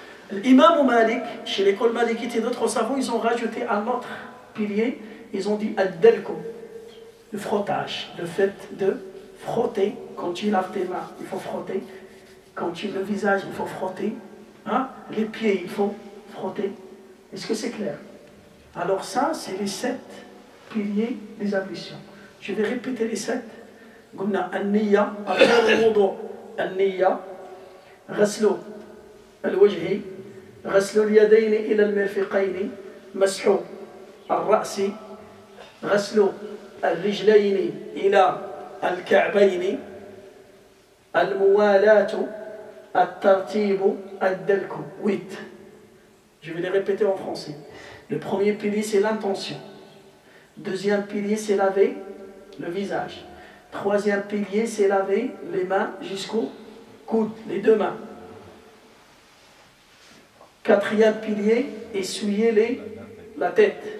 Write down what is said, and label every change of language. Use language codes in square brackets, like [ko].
[fr] L'imam Malik, chez l'école malikite et d'autres savants, ils ont rajouté un autre pilier, ils ont dit ad-dalko, le frottage, le fait de frotter. Quand tu laves tes mains, il faut frotter. Quand tu le visage, il faut frotter. Hein? Les pieds, il faut frotter. Est-ce que c'est clair? Alors ça, c'est les 7 piliers des ablutions. Je vais répéter les 7. [ar] قلنا النية أركان الوضوء النية غسل الوجه غسل اليدين إلى المرفقين مسح الرأس غسل الرجلين إلى الكعبين الموالاة الترتيب الدلك 8. [fr] Je vais les répéter en français. Le premier pilier c'est l'intention. Deuxième pilier c'est laver le visage. Troisième pilier c'est laver les mains jusqu'au coude, les deux mains. Quatrième pilier, essuyer la tête.